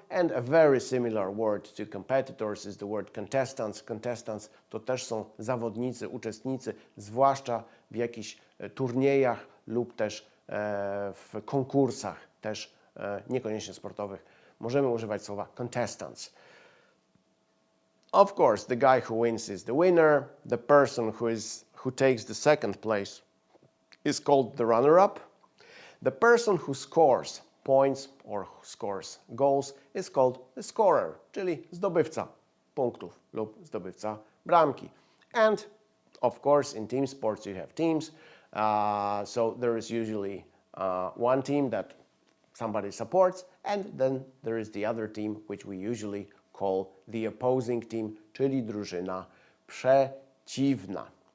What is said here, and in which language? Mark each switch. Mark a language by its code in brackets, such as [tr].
[en] And a very similar word to competitors is the word contestants. [pl] Contestants to też są zawodnicy, uczestnicy, zwłaszcza w jakichś turniejach lub też w konkursach, też niekoniecznie sportowych. Możemy używać słowa contestants. [en] Of course, the guy who wins is the winner. The person who takes the second place is called the runner-up. The person who scores points or scores goals is called the scorer, [pl] czyli zdobywca punktów lub zdobywca bramki. [en] And of course, in team sports you have teams, so there is usually one team that somebody supports, and then there is the other team, which we usually call the opposing team, [pl] czyli drużyna przeciwna.